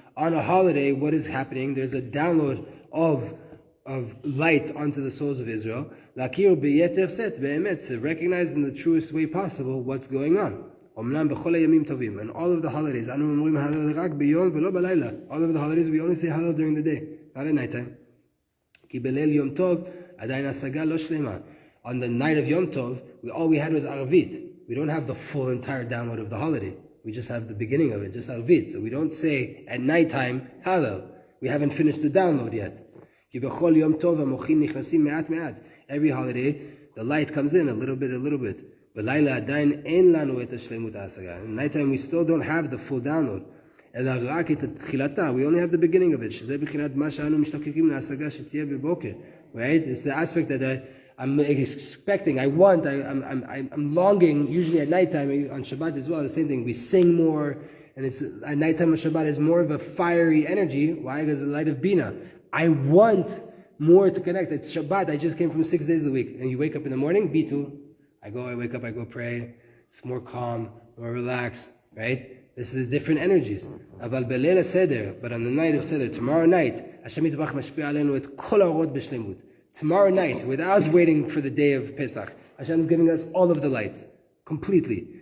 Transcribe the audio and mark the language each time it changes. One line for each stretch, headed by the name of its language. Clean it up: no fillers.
English: On a holiday, what is happening? There's a download of light onto the souls of Israel.
Hebrew: להכיר ביתר שאת, באמת,
English: to recognize in the truest way possible what's going on.
Hebrew: אומנם בכל הימים טובים,
English: and all of the holidays,
Hebrew: אנו אומרים הלל רק ביום ולא בלילה.
English: All of the holidays we only say Hallel during the day, not at night time.
Hebrew: כי בליל יום טוב עדיין השגה לא שלמה.
English: On the night of Yom Tov, all we had was Arvit. We don't have the full entire download of the holiday. We just have the beginning of it, just Arvit. So we don't say at nighttime Hallel. We haven't finished the download yet.
Hebrew: כי בכל יום טוב המוחים נכנסים מעט מעט.
English: Every holiday, the light comes in a little bit, a little bit.
Hebrew: בלילה עדיין אין לנו את השלמות ההשגה.
English: In nighttime we still don't have the full download.
Hebrew: אלא רק את תחילתה.
English: We only have the beginning of it.
Hebrew: שזה בחינת מה שאנו משתוקקים להשגה שתהיה בבוקר.
English: Right? It's the aspect that I'm expecting, I want, I'm longing. Usually at nighttime, on Shabbat as well, the same thing. We sing more, and it's at nighttime on Shabbat is more of a fiery energy. Why? Because the light of Bina. I want more to connect. It's Shabbat. I just came from 6 days of the week, and you wake up in the morning. B2. I wake up, I go pray. It's more calm, more relaxed, right? This is the different energies.
Hebrew: אבל בליל הסדר,
English: but on the night of Seder, tomorrow night,
Hebrew: Hashem יתברך משפיע עלינו את כל האורות בשלמות.
English: Tomorrow night, without waiting for the day of Pesach, Hashem is giving us all of the lights, completely.